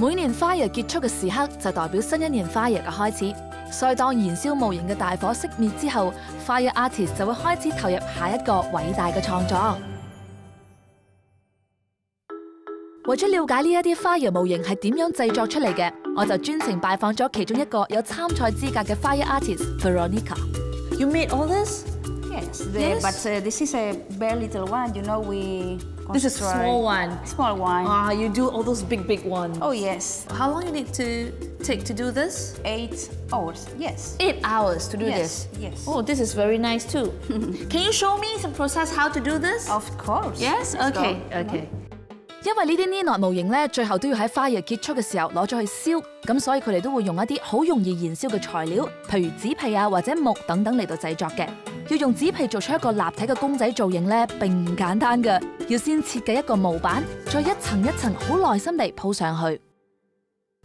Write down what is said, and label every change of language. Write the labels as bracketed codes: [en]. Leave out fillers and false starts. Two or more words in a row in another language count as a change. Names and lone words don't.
[yue] 每年 Fire 結束嘅時刻就代表新一年 Fire 嘅開始，所以當燃燒模型嘅大火熄滅之後 ， [en] Fire artist [yue] 就會開始投入下一個偉大嘅創作。為咗了解呢一啲 Fire 模型係點樣製作出嚟嘅，我就專程拜訪咗其中一個有參賽資格嘅 [en] Fire artist [yue] Veronica。 [en] You made all this? Yes, Yes. But this is a very little one. You know, This is a small one. Small one. You do all those big ones. Oh yes. How long you need to take to do this? 8 hours. Yes. 8 hours to do Yes, this. yes. Oh, this is very nice too. Can you show me some process how to do this? Of course. Yes. Let's go. [yue] Okay. 因為呢啲 Ninot 模型咧，最後都要喺 Fire 結束嘅時候攞咗去燒，咁所以佢哋都會用一啲好容易燃燒嘅材料，譬如紙皮啊或者木等等嚟到製作嘅。要用紙皮做出一個立體嘅公仔造型咧，並唔簡單㗎，要先設計一個模板，再一層一層好耐心地鋪上去。